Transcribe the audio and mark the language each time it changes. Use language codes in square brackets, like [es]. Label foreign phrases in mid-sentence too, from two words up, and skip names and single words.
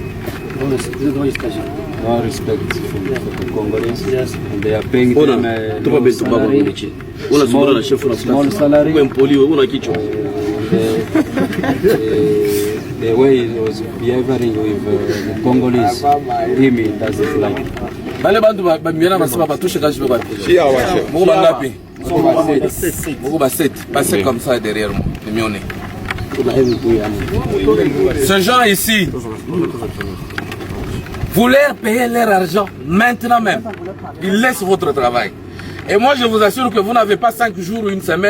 [en] No respect for the Congolese. Yes. And they are paying them small salary. The way he was behaving with the Congolese, him doesn't like it. [sw] Bale bantu bamiana masema batushe kaji beba. Mungu bangapi? Mungu basset [fr] comme ça derrière moi. [sw] Mione. [fr] Ces gens ici voulaient payer leur argent maintenant même. Ils laissent votre travail. Et moi je vous assure que vous n'avez pas 5 jours ou une semaine.